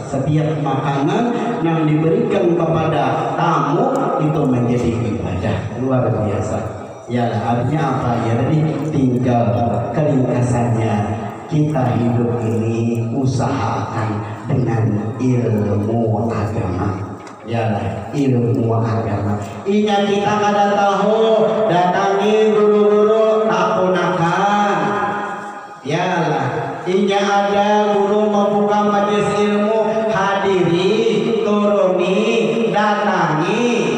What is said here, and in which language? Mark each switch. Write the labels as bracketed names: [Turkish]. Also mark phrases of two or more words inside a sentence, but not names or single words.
[Indonesian] Setiap makanan yang diberikan kepada tamu itu menjadi ibadah luar biasa. Ya, artinya apa ya? Jadi tinggal keringkasannya, kita hidup ini usahakan dengan ilmu agama. Ya, ilmu agama. [Banjar] Ingat kita kada tahu, datangi guru-guru takunakan. [Indonesian] Ya, ingat ada guru membuka majelis ilmu, hadiri, turuni, datangi.